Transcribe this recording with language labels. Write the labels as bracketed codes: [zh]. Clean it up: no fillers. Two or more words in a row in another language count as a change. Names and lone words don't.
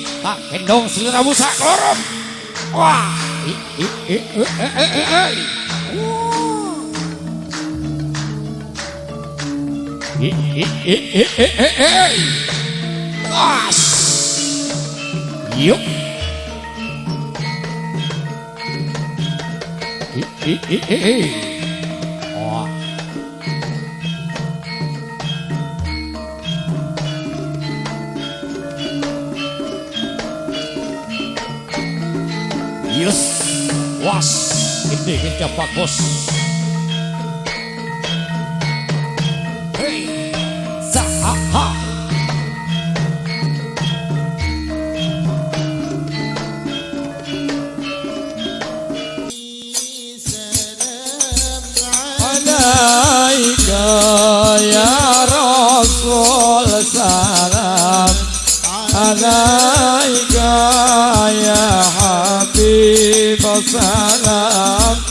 [jv] Tak gendong sliramu sakloron. Wah. Was. Yuk. Oh. Yes. Was. [id] Ini kita bagus. Hey. Zahaha. [ar] يا رسول سلام عليك يا حبيب سلام